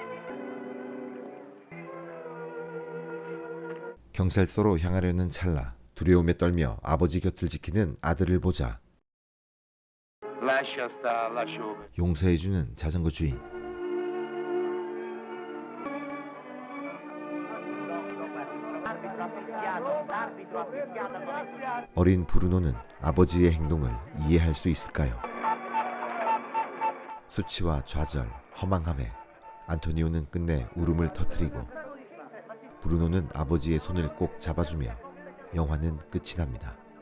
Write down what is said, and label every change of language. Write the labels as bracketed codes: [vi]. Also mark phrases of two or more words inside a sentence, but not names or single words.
[ko] 경찰서로 향하려는 찰나 두려움에 떨며 아버지 곁을 지키는 아들을 보자 [it] Lascia sta, lascio. [ko] 용서해주는 자전거 주인. 어린 브루노는 아버지의 행동을 이해할 수 있을까요? 수치와 좌절, 허망함에 안토니오는 끝내 울음을 터뜨리고 브루노는 아버지의 손을 꼭 잡아주며 영화는 끝이 납니다.